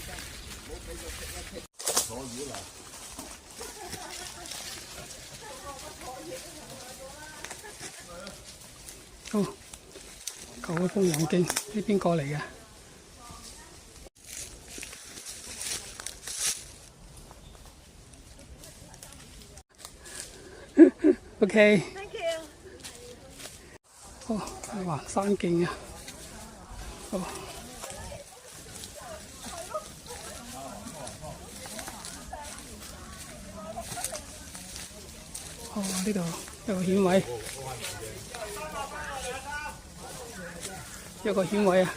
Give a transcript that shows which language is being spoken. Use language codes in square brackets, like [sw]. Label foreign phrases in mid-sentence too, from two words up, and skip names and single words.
[yue] 好，舊嘅鳳凰徑呢邊過嚟嘅。 [en] OK。Thank you。 [yue] 好，橫山徑啊。好。哦，呢度有個險位，有個險位啊！